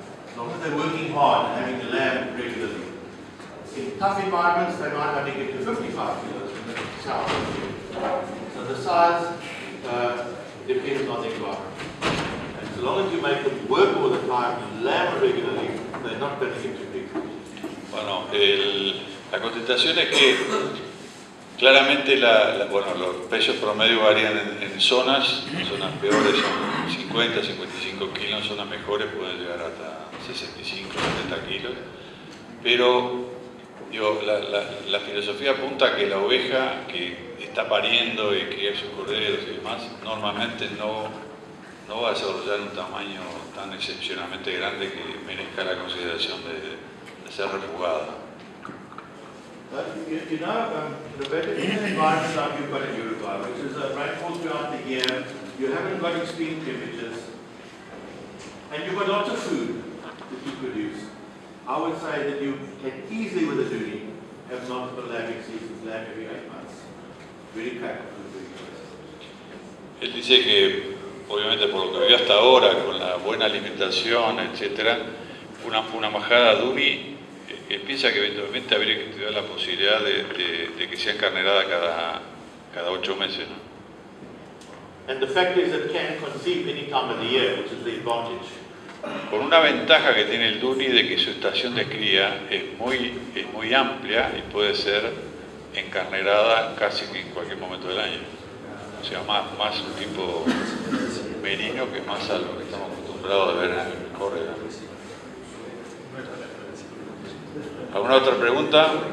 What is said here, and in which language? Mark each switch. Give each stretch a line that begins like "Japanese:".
English: As long as they're working hard and having the lamb regularly. In tough environments, they might only get to 55 kilos in the south. So the size depends on the environment. And as long as you make them work all the time and lamb regularly, they're not going to get too big.
Spanish: Bueno, la contestación es que claramente bueno, los precios promedio varían en zonas peores son 50, 55 kilos, en zonas mejores pueden llegar hasta 65, 70 kilos, pero digo, la filosofía apunta a que la oveja que está pariendo y cría sus corderos y demás, normalmente no va a desarrollar un tamaño tan excepcionalmente grande que merezca la consideración de ser refugada.
English: You know, Roberta, in an environment like you've got in Uruguay, which is a rainfall throughout the year, you haven't got extreme temperatures, and you've got lots of food that you produce, I would say that you can easily, with a Dohne, have multiple lambing seasons, lamb every 8 months. Very practical.
Spanish: Él dice que, obviamente por lo que vio hasta ahora, con la buena alimentación, etc., una majada Dohne, piensa que eventualmente habría que estudiar la posibilidad de que sea encarnerada cada 8 meses, ¿no?
English: And the fact is it can conceive any time of the year, which is the advantage.
Spanish: Con una ventaja que tiene el Dohne de que su estación de cría es muy amplia y puede ser encarnerada casi en cualquier momento del año. O sea, más un tipo merino que más a lo que estamos acostumbrados a ver en el Córdoba. ¿Alguna otra pregunta?